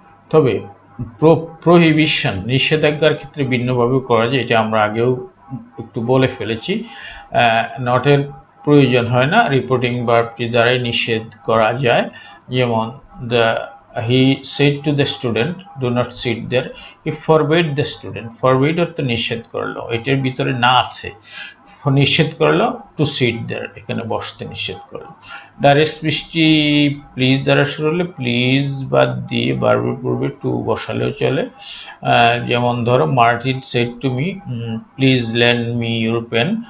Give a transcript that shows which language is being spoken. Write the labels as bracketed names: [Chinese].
[Bangla] তবে প্রহিবিশন নিষেধাজ্ঞার ক্ষেত্রে ভিন্নভাবে করা যায়, এটা আমরা আগেও একটু বলে ফেলেছি। নটের প্রয়োজন হয় না, রিপোর্টিং ভার্বটি দ্বারাই নিষেধ করা যায়। [English] যেমন he said to the student do not sit there, he forbade the student। [Bangla] forbade অর্থ নিষেধ করলো, এটার ভিতরে না আছে, নিষেধ করলো [English] to sit there, [Bangla] এখানে বসতে নিষেধ করলো। ডাইরেক্ট স্পিচটি প্লিজ দ্বারা শুরু হলে প্লিজ বাদ দিয়ে ভার্বের পূর্বে টু বসালেও চলে। যেমন ধরো [English] Martin said to me please lend me your pen.